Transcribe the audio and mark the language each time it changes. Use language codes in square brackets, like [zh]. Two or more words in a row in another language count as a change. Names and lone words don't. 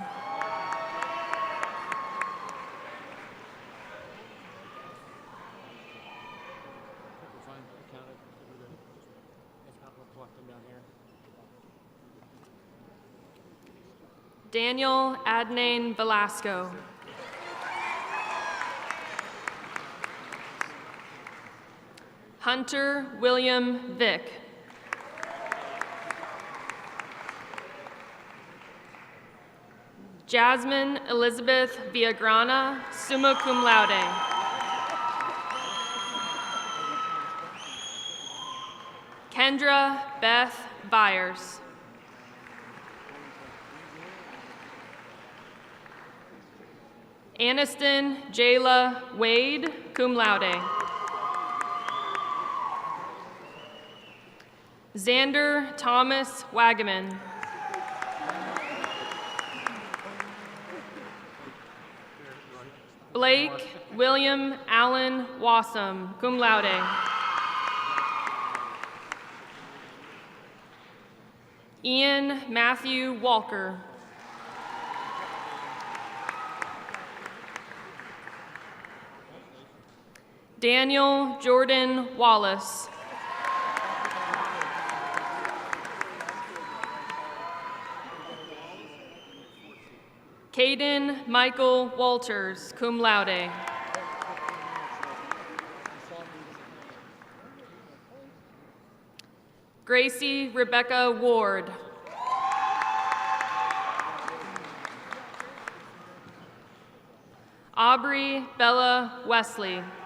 [en] Daniel Adnain Velasco. Hunter William Vick. Jasmine Elizabeth Villagrana, [la] summa cum laude. [en] Kendra Beth Byers. Aniston Jayla Wade, [la] cum laude. [en] Xander Thomas Wagaman. Blake William Allen Wassam, [la] cum laude. [en] Ian Matthew Walker. Daniel Jordan Wallace. Caden Michael Walters, [la] cum laude. [en] Gracie Rebecca Ward. Aubrey Bella Wesley.